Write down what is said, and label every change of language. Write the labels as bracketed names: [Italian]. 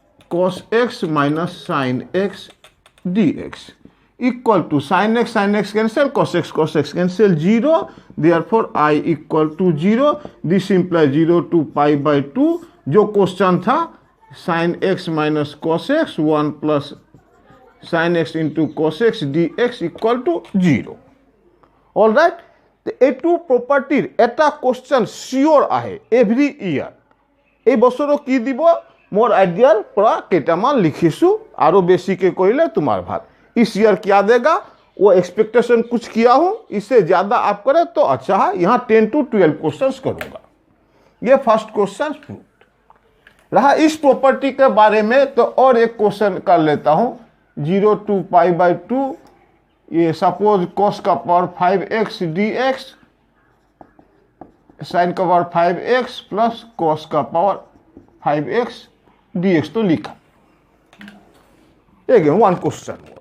[Hindi] Cos x minus sine x D x equal to sine x cancel, cos x cancel, 0, therefore I equal to 0, this imply 0 to pi by 2, जो question था sine x minus cos x 1 plus sine x into cos x D x equal to 0। [English] all right, [Assamese] এইটো প্ৰপাৰ্টিৰ এটা question চিয়ৰ আহে every ইয়াৰ। এই বছৰো কি দিব মোৰ আইডিয়াৰ পৰা কেইটামান লিখিছোঁ, আৰু বেছিকৈ কৰিলে তোমাৰ ভাল। [Hindi] इस ईयर क्या देगा वो एक्सपेक्टेशन कुछ किया हूँ, इससे ज़्यादा आप करें तो अच्छा है। यहाँ 10 to 12 क्वेश्चंस करूँगा। ये फर्स्ट क्वेश्चन रहा। इस प्रॉपर्टी के बारे में तो और एक क्वेश्चन कर लेता हूँ। 0 to पाई बाई 2, ये सपोज cos का पावर 5x dx साइन का पावर 5x प्लस cos का पावर 5x dx तो लिखा। एक वन क्वेश्चन।